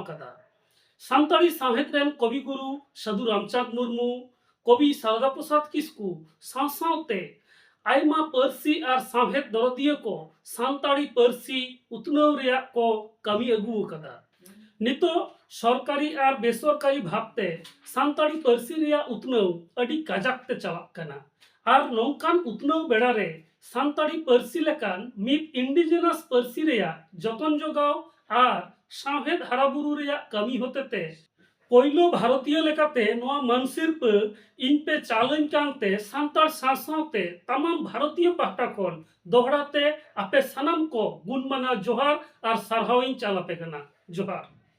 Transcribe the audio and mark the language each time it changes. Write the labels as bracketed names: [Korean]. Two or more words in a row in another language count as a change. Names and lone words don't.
[Santali] कदा सान्ताड़ी सावहेद रेन कवि गुरु साधु रामचांद मुर्मू कवि सारदा प्रसाद किस्कू सावते आयमा पारसी और सावहेद दरदिया को सान्ताड़ी पारसी उतनाव रिया को कमी अगू कदा नितो सरकारी और बेसरकारी भावते सान्ताड़ी पारसी रिया उतनाव अडी काजाकते चलाक कना और नौकान उतनाव बेड़ा रे सान्ताड़ी पारसी लेकान मिद इंडिजिनस पारसी रिया जतन जोगाव और सावहेद हाराबुरु रिया कमी होतेते पहलो भारतीय लेकाते नोआ मानसिरप इन पे चालन कांते सान्ताड़ सावते तमाम भारतीय पाहटा खन दोहराते आपे सानाम को गुणमाना जोहार और सारहाविन चालापे कना जोहार।